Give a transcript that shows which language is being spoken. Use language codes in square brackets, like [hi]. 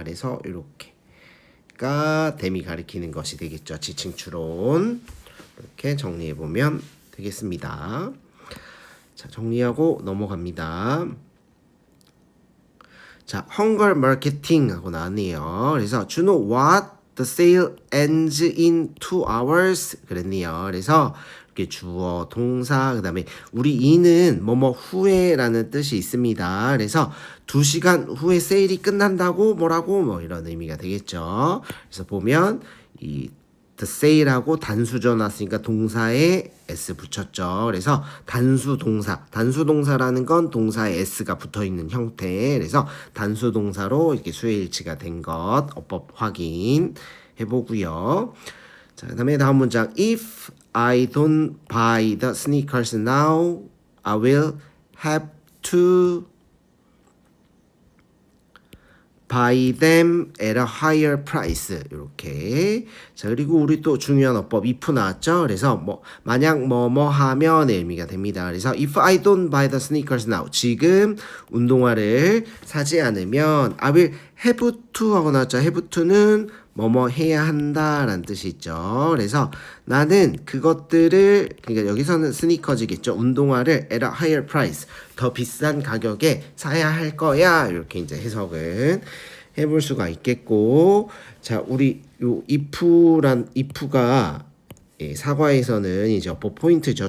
[ko] 그래서 이렇게가 댐이 가리키는 것이 되겠죠. 지칭 추론 이렇게 정리해 보면 되겠습니다. 자, 정리하고 넘어갑니다. 자, 헝거 마케팅 하고 나왔네요. 그래서 [en] 준호 what the sale ends in 2 hours [ko] 그랬네요. 그래서 이렇게 주어, 동사, 그 다음에 우리 이는 뭐뭐 후에라는 뜻이 있습니다. 그래서 2시간 후에 세일이 끝난다고 뭐라고 뭐 이런 의미가 되겠죠. 그래서 보면 이 [en] the sale [ko] 하고 단수죠 나왔으니까 동사에 s 붙였죠. 그래서 단수동사라는 건 동사에 s가 붙어있는 형태. 그래서 단수동사로 이렇게 수요일치가 된 것 어법 확인 해보고요. 자, 그다음에 다음 문장 [en] if I don't buy the sneakers now, I will have to buy them at a higher price. [ko] 이렇게. 자, 그리고 우리 또 중요한 어법 if 나왔죠. 그래서 만약 뭐뭐 하면의 의미가 됩니다. 그래서 [en] if I don't buy the sneakers now, [ko] 지금 운동화를 사지 않으면 [en] I will have to [ko] 하고 나왔죠. have to는 뭐뭐 해야 한다라는 뜻이 있죠. 그래서 나는 그것들을, 그러니까 여기서는 스니커즈겠죠. 운동화를 [en] at a higher price, [ko] 더 비싼 가격에 사야 할 거야. 이렇게 이제 해석은 해볼 수가 있겠고, 자, 우리 요 if가 사과에서는 이제 어법 포인트죠.